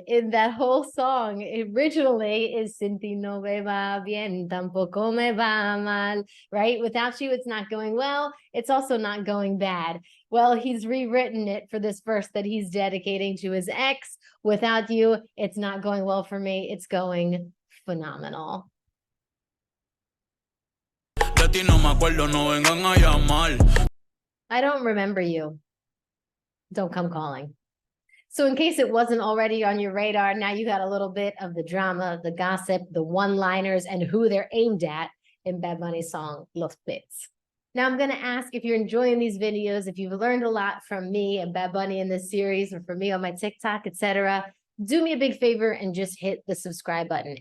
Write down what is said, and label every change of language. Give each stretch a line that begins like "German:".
English: In that whole song, originally is
Spanish: sin ti no me va bien, tampoco me va mal,
English: right? Without you, it's not going well. It's also not going bad. Well, he's rewritten it for this verse that he's dedicating to his ex. Without you, it's not going well for me. It's going phenomenal.
Spanish: De ti no me acuerdo, no vengan a llamar.
English: I don't remember you. Don't come calling. So in case it wasn't already on your radar, now you got a little bit of the drama, the gossip, the one-liners, and who they're aimed at in Bad Bunny's song, Los Pits. Now I'm going to ask if you're enjoying these videos, if you've learned a lot from me and Bad Bunny in this series, or from me on my TikTok, etc., do me a big favor and just hit the subscribe button.